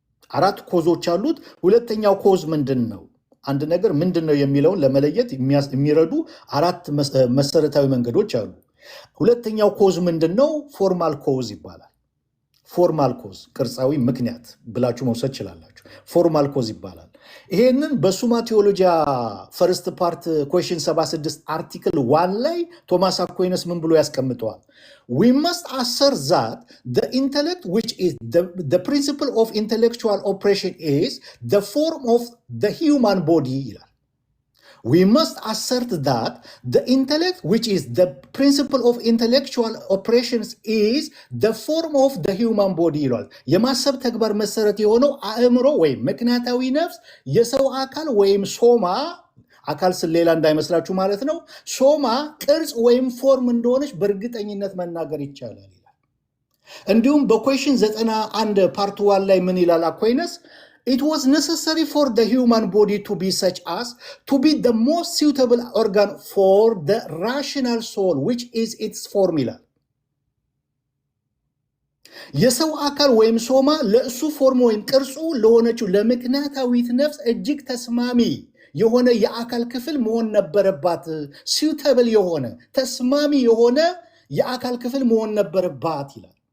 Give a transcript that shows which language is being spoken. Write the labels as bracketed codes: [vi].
[am] 4 ኮዞች አሉት። ሁለተኛው ኮዝ ምንድን ነው? አንድ ነገር ምንድን ነው የሚለውን ለመለየት የሚረዱ 4 መሰረታዊ መንገዶች አሉ። ሁለተኛው ኮዝ ምንድን ነው? ፎርማል ኮዝ ይባላል። ፎርማል ኮዝ ቅርጻዊ ምክንያት ብላችሁ መውሰድ ችላላችሁ። ፎርማል ኮዝ ይባላል። ይሄንን በሱማ ቴዎሎጂያ ፈርስት ፓርት ኩዌሽን 76 አርቲክል 1 ላይ ቶማስ አኳይነስ ምን ብሎ ያስቀምጠዋል? [en] we must assert that the intellect which is the principle of intellectual operation is the form of the human body [am] ይላል። [en] we must assert that the intellect, which is the principle of intellectual operations, is the form of the human body [am] ይሏል። የማሰብ ተግባር መሰረት የሆነው አእምሮ ወይም ምክንያታዊ ነፍስ የሰው አካል ወይም ሶማ አካል ስለሌላ እንዳይመስላችሁ ማለት ነው። ሶማ ቅርጽ ወይም ፎርም እንደሆነች በእርግጠኝነት መናገር ይቻላል ይላል። እንዲሁም በኩዌሽን 91 ፓርት 1 ላይ ምን ይላል አኩይነስ? [en] It was necessary for the human body to be such as to be the most suitable organ for the rational soul, which is its formula. [am] የሰው አካል ወይም ሶማ ለእሱ ፎርም ወይም ቅርጹ ለሆነችው ለምክንያታዊት ነፍስ እጅግ ተስማሚ የሆነ የአካል ክፍል መሆን ነበረባት። suitable የሆነ ተስማሚ የሆነ የአካል ክፍል መሆን ነበረባት ይላል።